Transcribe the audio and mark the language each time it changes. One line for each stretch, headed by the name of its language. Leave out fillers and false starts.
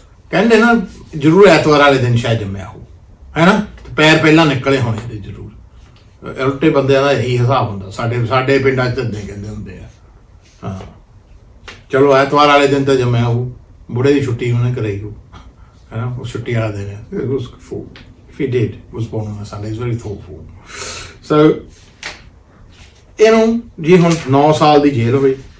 Punjabi: ਕਹਿੰਦੇ ਨਾ ਜ਼ਰੂਰ ਐਤਵਾਰ ਵਾਲੇ ਦਿਨ ਸ਼ਾਇਦ ਜੰਮਿਆ ਹੋ, ਹੈ ਨਾ, ਪੈਰ ਪਹਿਲਾਂ ਨਿਕਲੇ ਹੋਣੇ ਇਹਦੇ ਜ਼ਰੂਰ। ਉਲਟੇ ਬੰਦਿਆਂ ਦਾ ਇਹੀ ਹਿਸਾਬ ਹੁੰਦਾ ਸਾਡੇ ਪਿੰਡਾਂ 'ਚ ਧੰਦੇ ਕਹਿੰਦੇ ਹੁੰਦੇ ਆ। ਹਾਂ ਚਲੋ ਐਤਵਾਰ ਵਾਲੇ ਦਿਨ ਤਾਂ ਜੰਮਿਆ ਹੋ, ਬੁੜੇ ਦੀ ਛੁੱਟੀ ਉਹਨੇ ਕਰਾਈ ਹੋ, ਹੈ ਨਾ, ਉਹ ਛੁੱਟੀ ਵਾਲਾ ਦਿਨ ਹੈ।
English: If he did, was born on a Sunday, he's very thoughtful.
Punjabi: So ਇਹਨੂੰ ਜੀ ਹੁਣ 9 ਸਾਲ ਦੀ ਜੇਲ੍ਹ ਹੋਈ।